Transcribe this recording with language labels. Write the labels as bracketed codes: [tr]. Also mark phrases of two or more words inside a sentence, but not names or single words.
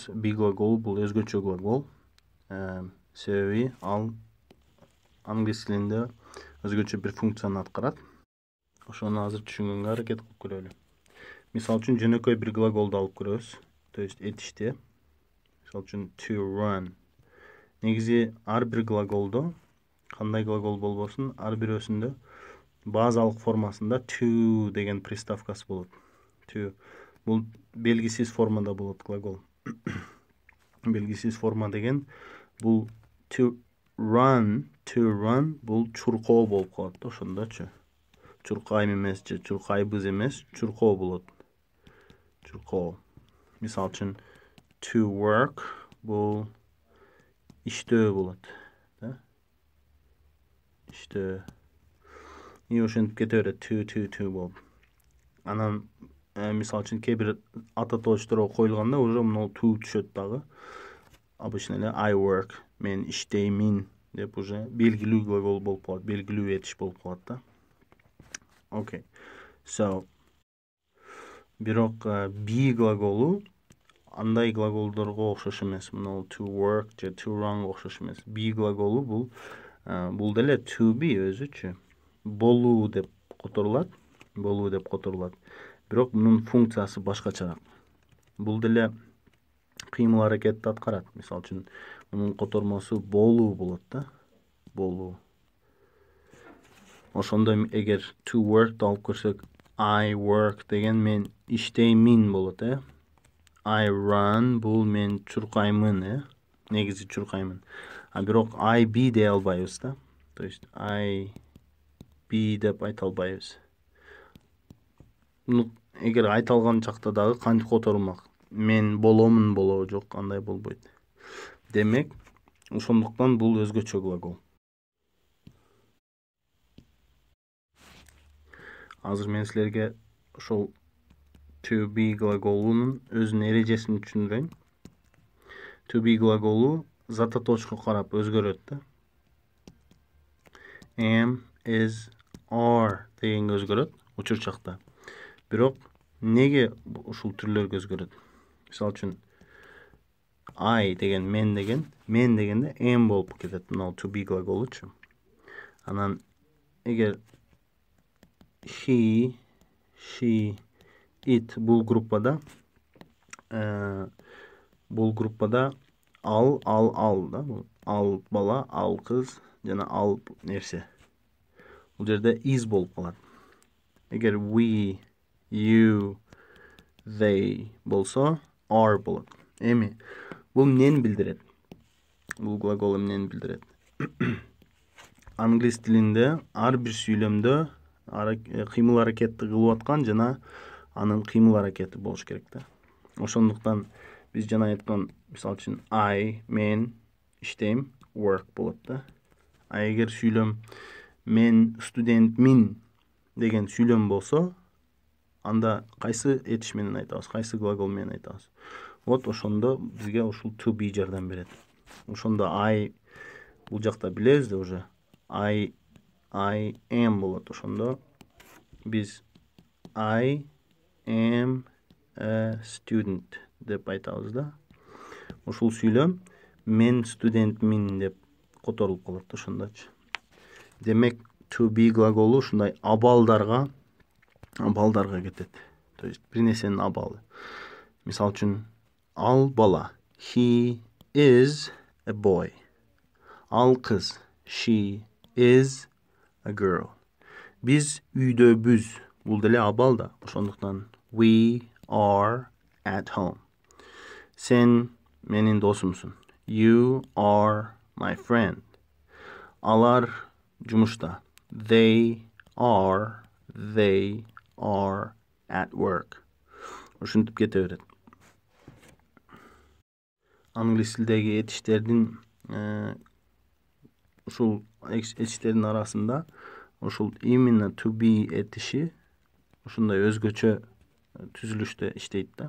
[ky] Be глаголу бул өзгөчө глагол. Себеби ал англис тилинде өзгөчө бир функцияны аткарат. Ошону азыр түшүнгөнгө аракет кылып көрөлү. Мисал үчүн жөнөкөй бир глаголду алып көрөбүз. [ru] То есть [ky] этиште. Мисал үчүн [en] to run. [ky] Негизи ар бир глаголдо кандай глагол болбосун, ар бирөөсүндө базалык формасында to деген приставкасы болот. To бул белгисиз формада болот глагол. Белгисиз форма деген бул [en] to run [ky] бул чуркоо болуп калат да, ошондочу. Чуркайм эмес же чуркайбыз эмес, чуркоо болот. Чуркоо. Мисал үчүн [en] to work [ky] бул иштөө болот, да? Иштөө. И ошентип кете берет to болуп. Анан мисал үчүн кээ бир ата тоочторго коюлганда уже мына to түшөт дагы. Обычно эле [en] I work, [ky] мен иштеймин деп уже белгилүү глагол болуп калат, белгилүү этиш болуп калат да. Окей. So бирок be глаголу андай глаголдорго окшош эмес. Мына [en] to work [ky] же [en] to run [ky] окшош эмес. Be глаголу бул деле [en] to be [ky] өзүчү. Болуу деп которулат. Бирок мунун функциясы башкачараак. Бул деле кыймыл аракетти аткарат. Мисал үчүн мунун котормосу болуу болот да. Болуу. Ошондо эгер [en] to work [ky] алып көрсөк, [en] I work [ky] деген мен иштеймин болот, [en] I run [ky] бул мен чуркаймын, негизи чуркаймын. Бирок [en] I be [ky] дей албайбыз да. [ru] То есть [en] I be [ky] деп айта албайбыз. Эгер айта алган чакта дагы кантип которулмак? Мен боломун болобу жок, андай болбойт. Демек, ошондуктан бул өзгөчө глагол. Азыр мен силерге ошол [en] to be [ky] глаголунун өзүнүн эрежесин түшүндүрөйүн. [en] To be [ky] глаголу зататочко карап өзгөрөт да. [en] Am, is, are [ky] дегенге өзгөрөт учурчакта. Бирок неге ушул түрлөргө өзгөрөт? Мисал үчүн I деген мен дегенде am болуп кетет, мына [en] to be [ky] глаголучу. Анан эгер [en] he, she, it [ky] бул группада ал да, ал бала, ал кыз жана ал нерсе. Бул жерде is болуп калат. Эгер [en] we, you, they [ky] болсо are болот. Эми бул эмнени билдирет? Бул глагол эмнени билдирет? Англис тилинде ар бир сүйлөмдө кыймыл аракетти кылып аткан жана анын кыймыл аракети болуш керек да. Ошондуктан биз жана айткан, мисал үчүн I, мен иштейм, work болот да. Эгер сүйлөм мен студентмин деген сүйлөм болсо, анда кайсы этиш менен айтабыз, кайсы глагол менен айтабыз? Вот ошондо бизге ушул [en] to be [ky] жардам берет. Ошондо I бул жакта билебиз да уже. [en] I am [ky] болот. Ошондо биз [en] I am a student [ky] деп айтабыз да. Ушул сүйлөм мен студентмин деп которулуп калат ошондочу. Демек [en] to be [ky] глаголу ушундай абалдарга кетет. [ru] То есть [ky] бир нерсенин абалы. Мисал үчүн ал бала, [en] he is a boy. [ky] Ал кыз, [en] she is a girl. [ky] Биз үйдөбүз, бул деле абал да. [en] Ошондуктан we are at home. [ky] Сен менин досумсуң. [en] You are my friend. [ky] Алар жумушта. [en] They are at work. [ky] Ушинтип кете берет. Англис тилдеги этиштердин ушул этиштердин арасында ушул именно [en] to be [ky] этиши ушундай өзгөчө түзүлүштө иштейт да.